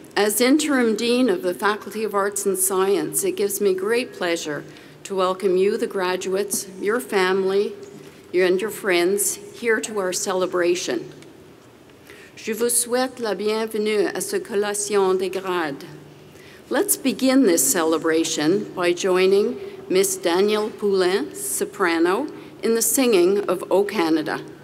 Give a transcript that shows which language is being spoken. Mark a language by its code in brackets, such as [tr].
[en] As Interim Dean of the Faculty of Arts and Science, it gives me great pleasure to welcome you, the graduates, your family, and your friends here to our celebration. [fr] Je vous souhaite la bienvenue à ce collation des grades. [en] Let's begin this celebration by joining Miss Danielle Poulin, soprano, in the singing of O Canada.